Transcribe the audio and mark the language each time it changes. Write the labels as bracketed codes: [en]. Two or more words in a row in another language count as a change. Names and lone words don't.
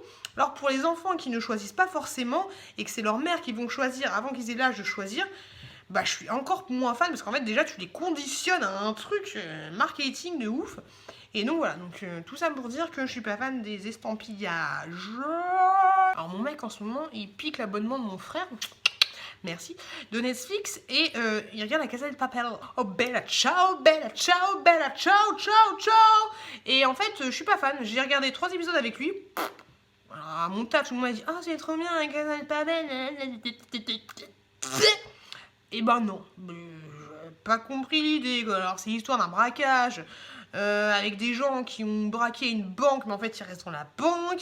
[fr] Alors pour les enfants qui ne choisissent pas forcément et que c'est leur mère qui vont choisir avant qu'ils aient l'âge de choisir, bah je suis encore moins fan parce qu'en fait déjà tu les conditionnes à un truc marketing de ouf. Et donc voilà, donc tout ça pour dire que je suis pas fan des estampillages. Alors mon mec en ce moment il pique l'abonnement de mon frère. Merci, de Netflix et il regarde la Casa del Papel. [it] Oh bella ciao, bella ciao, bella ciao, ciao, ciao. [fr] Et en fait, je suis pas fan. J'ai regardé 3 épisodes avec lui. Alors, à mon tas, tout le monde m'a dit oh, c'est trop bien la Casa del Papel. Et ben non, pas compris l'idée. Alors c'est l'histoire d'un braquage. Avec des gens qui ont braqué une banque, mais en fait ils restent dans la banque.